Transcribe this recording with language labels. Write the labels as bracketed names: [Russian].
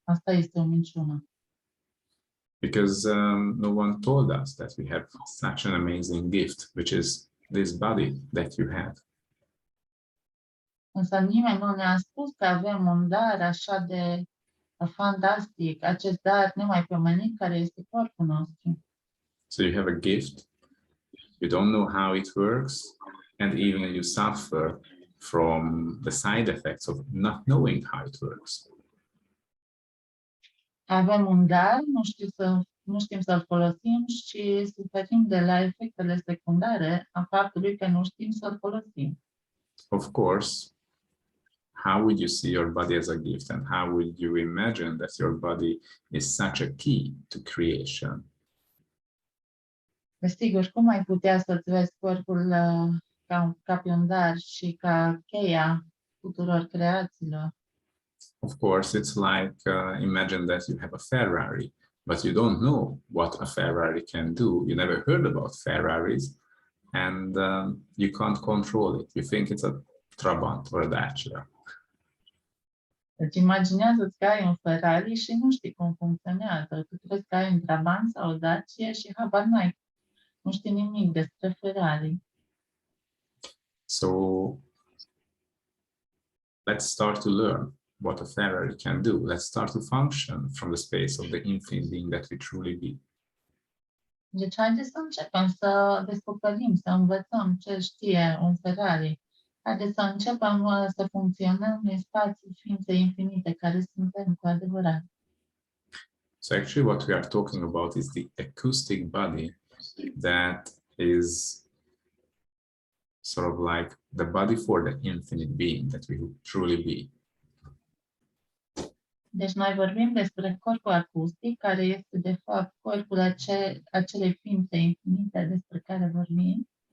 [Romanian] Asta este o minciună. [English] Because no one told us that we have such an amazing gift, which is this body that you have. [Romanian] Însă nimeni nu ne-a spus că avem un dar așa de fantastic, acest dar nemaipomenit care este corpul nostru. [English] So you have a gift, you don't know how it works, and even you suffer from the side effects of not knowing how it works. [Romanian] Avem un dar, nu știm să-l folosim și suferim de la efectele secundare a faptului că nu știm să-l folosim. [English] Of course, how would you see your body as a gift, and how would you imagine that your body is such a key to creation? [Romanian] Desigur, cum ai putea să-ți vezi corpul ca pe un dar și ca cheia tuturor creațiilor? [English] Of course, it's like imagine that you have a Ferrari, but you don't know what a Ferrari can do. You never heard about Ferraris, and you can't control it. You think it's a Trabant or a Dacia. [Romanian] Deci imaginează-ți că ai un Ferrari și nu știi cum funcționează. Tu crezi că ai un Trabant sau o Dacia și habar n-ai. Nu știi nimic despre Ferrari. [English] So let's start to learn what a Ferrari can do. Let's start to function from the space of the infinite being that we truly be. [Romanian] Deci haideți să începem să descoperim, să învățăm ce știe un Ferrari. Haideți să începem să funcționăm în spațiul ființei infinite care suntem cu adevărat. [English] So actually what we are talking about is the acoustic body that is sort of like the body for the infinite being that we truly be. [Romanian] Deci noi vorbim despre corpul acustic, care este de fapt corpul acelei ființe infinite despre care vorbim.